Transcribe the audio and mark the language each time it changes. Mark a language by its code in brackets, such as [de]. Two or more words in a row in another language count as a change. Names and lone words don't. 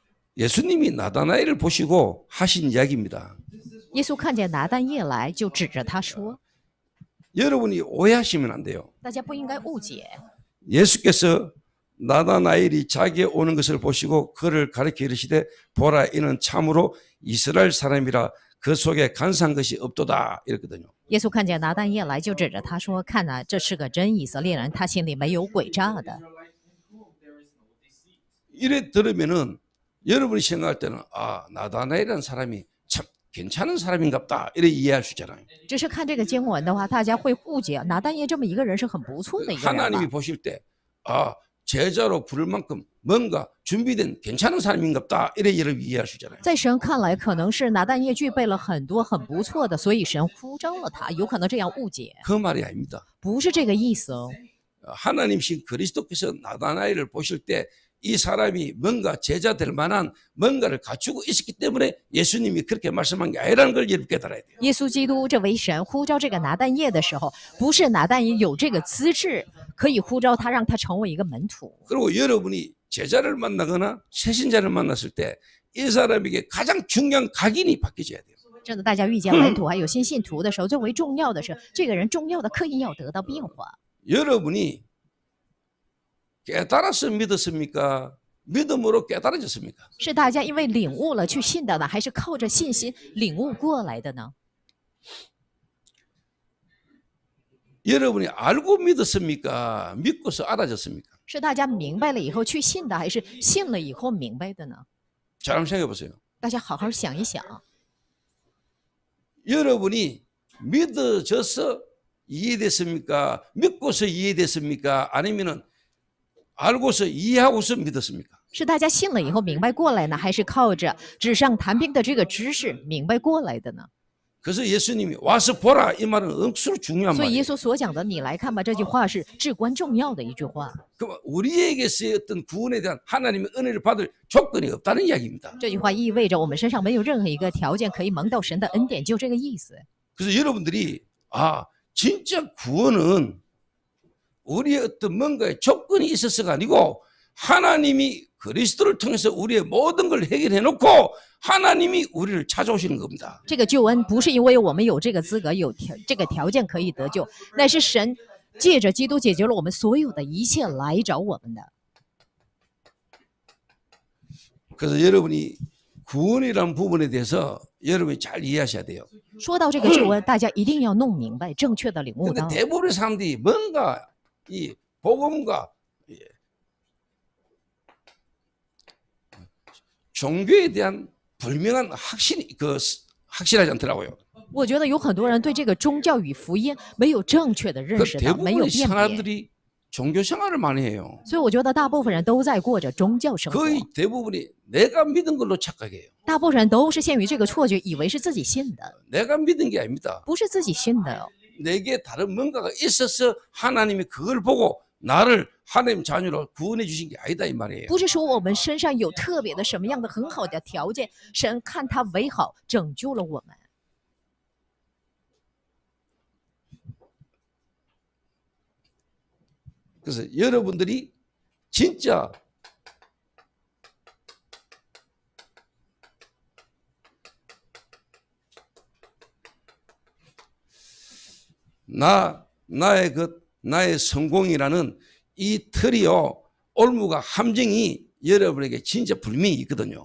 [ko] 예수님이 나다나엘을 보시고 하신 이야기입니다. [zh] 耶稣看见拿但业来，就指着他说 [ko] 여러분이 오해하시면 안 돼요. ：“ [zh] 大家不应该误解， [ko] 예수께서 나다나엘이 자기에 오는 것을 보시고 그를 가리켜 이르시되 보라 이는 참으로 이스라엘 사람이라 그 속에 간사한 것이 없도다 이랬거든요. [zh] 耶稣看见拿但业来，就指着他说：‘看哪，这是个真以色列人，他心里没有诡诈的。’ [ko] 이래 들으면은 여러분이 생각할 때는 아 나다나엘이라는 사람이 참 괜찮은 사람인갑다 이렇게 이해할 수 있잖아요. [zh] 只是看这个经文的话，大家会误解拿但业这么一个人是很不错的一个人 [ko] 하나님이 [zh] 吧。 [ko] 보실 때 아 제자로 부를 만큼 뭔가 준비된 괜찮은 사람인갑다 이렇게 여러분 이해할 수 있잖아요. [zh] 在神看来，可能是拿但业具备了很多很不错的，所以神呼召了他，有可能这样误解， [ko] 그 말이 아닙니다. [zh] 不是这个意思哦。 [ko] 하나님신 그리스도께서 나다나엘을 보실 때 이 사람이 뭔가 제자 될 만한 뭔가를 갖추고 있었기 때문에 예수님이 그렇게 말씀한 게 아니라는 걸 여러분 깨달아야 돼요. [zh] 耶稣基督这位神呼召这个拿但业的时候，不是拿但业有这个资质可以呼召他，让他成为一个门徒。 [ko] 그리고 여러분이 제자를 만나거나 새신자를 만났을 때 이 사람에게 가장 중요한 각인이 바뀌어져야 돼요. [zh] 真的，大家遇见门徒还有新信徒的时候，最为重要的是这个人重要的刻意要得到变化。 [ko] 여러분이 깨달아서 믿었습니까? 믿음으로 깨달아졌습니까? [zh] 是大家因为领悟了去信的呢，还是靠着信心领悟过来的呢？ [ko] 여러분이 알고 믿었습니까? 믿고서 알아졌습니까? [zh] 是大家明白了以后去信的，还是信了以后明白的呢？ [ko] 잘 한번 생각해 보세요. [zh] 大家好好想一想， [ko] 여러분이 믿어져서 이해됐습니까? 믿고서 이해됐습니까? 아니면은 알고서 이해하고서 믿었습니까? [zh] 是大家信了以后明白过来呢，还是靠着纸上谈兵的这个知识明白过来的呢？ [ko] 그래서 예수님이 와서 보라 이 말은 억수로 중요한 [zh] 所以耶 [ko] 말이에요. [zh] 稣所讲的“你来看吧”这句话是至关重要的一句话。 [ko] 그럼 우리에게서의 어떤 구원에 대한 하나님의 은혜를 받을 조건이 없다는 이야기입니다. [zh] 这句话意味着我们身上没有任何一个条件可以蒙到神的恩典，就这个意思。 [ko] 그래서 여러분들이 아 진짜 구원은 우리의 어떤 뭔가의 조건이 있어서가 아니고 하나님이 그리스도를 통해서 우리의 모든 걸 해결해 놓고 하나님이 우리를 찾아오시는 겁니다. [zh] 这个救恩不是因为我们有这个资格、有这个条件可以得救，乃是神借着基督解决了我们所有的一切来找我们的。 [ko] 그래서 여러분이 구원이라는 부분에 대해서 여러분이 잘 이해하셔야 돼요. [zh] 说到这个救恩，大家一定要弄明白，正确的领悟 [ko] 근데 [zh] 到。 [ko] 대부분의 사람들이 뭔가 이 복음과 종교에 대한 불명한 확실하지 않더라고요. [zh] 我觉得有很多人对这个宗教与福音没有正确的认 [ko] 그 [zh] 识到，没有 [ko] 대부분의 [zh] 辨别， [ko] 사람들이 종교 생활을 많이 해요. [zh] 所以我觉得大部分人都在过着宗教生活， [ko] 거의 대부분이 내가 믿은 걸로 착각해요. [zh] 大部分人都是陷于这个错觉，以为是自己信的， [ko] 내가 믿은 게 아닙니다. [zh] 不是自己信的。 [ko] 내게 다른 뭔가가 있어서 하나님이 그걸 보고 나를 하나님 자녀로 구원해 주신 게 아니다 이 말이에요. [zh] 不是说我们身上有特别的什么样的很好的条件，神看他为好，拯救了我们。 [ko] 그래서 여러분들이 진짜 나의 성공이라는 이 틀이요 올무가 함정이 여러분에게 진짜 분명히 있거든요.